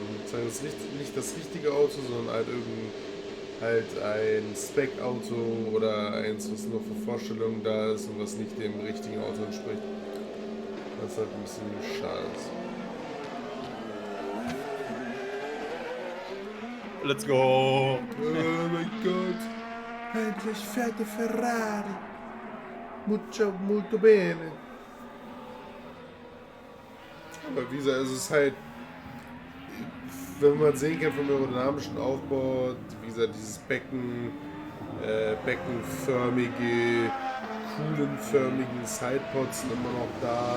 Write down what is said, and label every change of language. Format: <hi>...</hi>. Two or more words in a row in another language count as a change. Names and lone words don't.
<de>Zeigen nicht das richtige Auto, sondern halt ein Spec-Auto oder eins, was nur für Vorstellungen da ist und was nicht dem richtigen Auto entspricht. Was halt ein bisschen schade ist.</de> <en>Let's go!</en> <de>Oh mein Gott! Endlich fährt der Ferrari!</de> <it>Molto bene!</it> <de>Aber wie gesagt, es ist halt, wenn man sehen kann vom aerodynamischen Aufbau, wie gesagt, dieses beckenförmige, kuhlenförmigen Sidepods sind immer noch da.</de>